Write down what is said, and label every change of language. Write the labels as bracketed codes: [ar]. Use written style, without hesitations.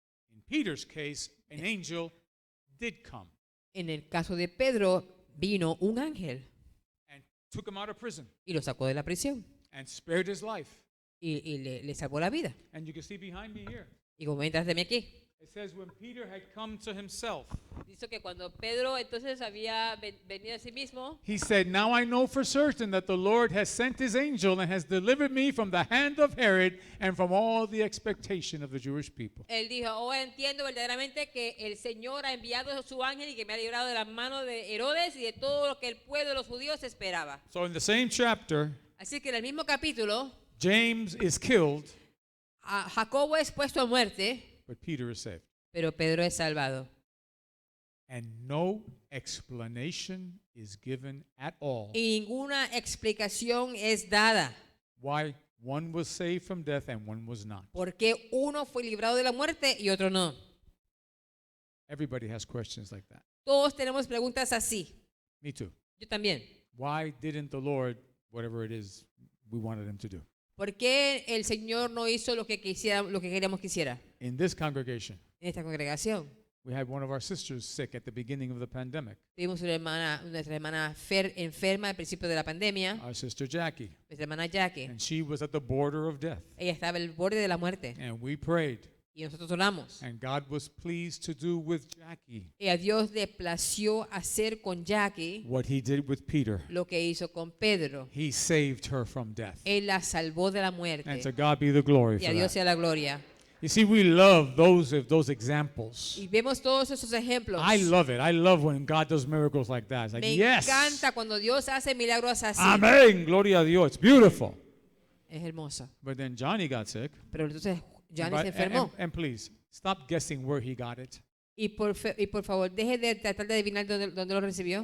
[en] In Peter's case, an angel did come [es] En el caso de Pedro, vino un ángel [en] and took him out of prison [es] y lo sacó de la prisión [en] and spared his life. [es] y le salvó la vida. [en] And you can see behind me here. [es] Y como ven detrás de mí aquí, [en] It says when Peter had come to himself, [es] dice que cuando Pedro entonces había venido a sí mismo, [en] he said, "Now I know for certain that the Lord has sent his angel and has delivered me from the hand of Herod and from all the expectation of the Jewish people." [es] él dijo, oh, entiendo verdaderamente que el Señor ha enviado a su ángel y que me ha librado de las manos de Herodes y de todo lo que el pueblo de los judíos esperaba. [en] So in the same chapter, [es] Así que en el mismo capítulo, [en] James is killed, [es] a Jacobo es puesto a muerte, [en] but Peter is saved. [es] pero Pedro es salvado. [en] And no explanation is given at all [es] Y ninguna explicación es dada. [en] why one was saved from death and one was not. [es] Porque uno fue librado de la muerte y otro no. [en] Everybody has questions like that. [es] Todos tenemos preguntas así. [en] Me too. [es] Yo también. [en] Why didn't the Lord, whatever it is we wanted him to do? [es] ¿Por qué el Señor no hizo lo que queríamos que hiciera [en] In this congregation, [es] en esta congregación? [en] we had one of our sisters sick at the beginning of the pandemic, [es] Tuvimos nuestra hermana enferma al principio de la pandemia, [en] our sister Jackie, [es] nuestra hermana Jackie. [en] and she was at the border of death. [es] Ella estaba al borde de la muerte [en] And we prayed, [es] y nosotros oramos. [en] and God was pleased to do with Jackie [es] Y a Dios le plació hacer con Jackie [en] what he did with Peter. [es] lo que hizo con Pedro. [en] He saved her from death. [es] Él la salvó de la [en] And to [es] muerte. [en] God be the glory [es] Y a [en] for [es] Dios [en] that. [es] sea la gloria. [en] You see, we love those examples. [es] Y vemos todos esos ejemplos. [en] I love it. I love when God does miracles like that. It's like, [es] Me [en] yes. [es] encanta cuando Dios hace milagros así. [en] Amen. [es] Gloria a Dios. [en] It's beautiful. [es] Es hermoso. [en] But then Johnny got sick. [es] Pero entonces Johnny [en] But- [es] se enfermó. [en] and please, stop guessing where he got it. [es] Y por favor, deje de tratar de adivinar dónde lo recibió.